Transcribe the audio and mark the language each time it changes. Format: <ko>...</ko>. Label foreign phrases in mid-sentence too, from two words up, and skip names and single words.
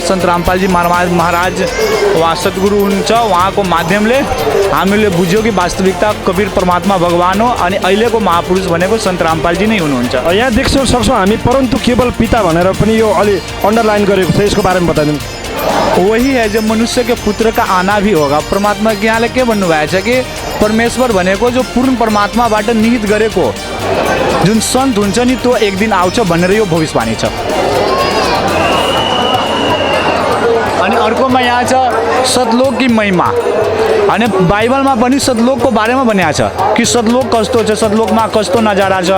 <ne>सन्त रामपालजी महाराज उहाँ सद्गुरु हुनुहुन्छ। उहाँको माध्यमले हामीले बुझ्यौँ कि वास्तविकता कवीर परमात्मा भगवान हो अनि अहिलेको महापुरुष भनेको सन्त रामपालजी नै हुनुहुन्छ। यहाँ देख्न सक्छौँ हामी, परन्तु केवल पिता भनेर पनि यो अलि अन्डरलाइन गरेको छ, यसको बारेमा बताइदिनु।</ne> <hi>वही है जो मनुष्य के पुत्र का आना भी होगा।</hi> <ne>परमात्मा के यहाँले के भन्नुभएको छ कि परमेश्वर भनेको जो पूर्ण परमात्माबाट निहित गरेको जुन सन्त हुन्छ नि, त्यो एक दिन आउँछ भनेर यो भविष्यवाणी छ। अनि अर्कोमा यहाँ छ</ne> <hi>सतलोक की महिमा।</hi> <ne>अनि बाइबलमा पनि सतलोकको बारेमा भनिएको छ कि सतलोक कस्तो छ, सतलोकमा कस्तो नजारा छ।</ne>